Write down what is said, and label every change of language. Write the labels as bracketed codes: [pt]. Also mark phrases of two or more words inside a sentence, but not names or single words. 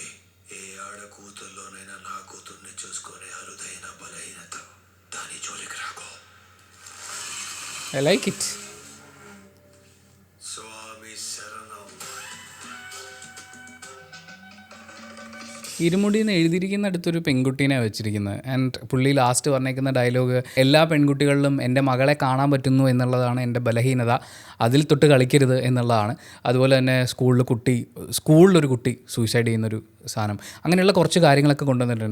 [te] ఏ ఆడ కూతుర్లోనైనా నా కూతుర్ని చూసుకునే అరుదైన బలహీనత. దాని జోలికి రాకో. [en] I like it. [te] స్వామి శరణం. [ml] ഇരുമുടി എന്ന് എഴുതിയിരിക്കുന്ന അടുത്തൊരു പെൺകുട്ടീനെ വെച്ചിരിക്കുന്നത്. ആൻഡ് പുള്ളി ലാസ്റ്റ് പറഞ്ഞേക്കുന്ന ഡയലോഗ്, എല്ലാ പെൺകുട്ടികളിലും എൻ്റെ മകളെ കാണാൻ പറ്റുന്നു എന്നുള്ളതാണ് എൻ്റെ ബലഹീനത, അതിൽ തൊട്ട് കളിക്കരുത് എന്നുള്ളതാണ്. അതുപോലെ തന്നെ സ്കൂളിലൊരു കുട്ടി സൂയിസൈഡ് ചെയ്യുന്നൊരു സാധനം, അങ്ങനെയുള്ള കുറച്ച് കാര്യങ്ങളൊക്കെ കൊണ്ടുവന്നിട്ടുണ്ട്.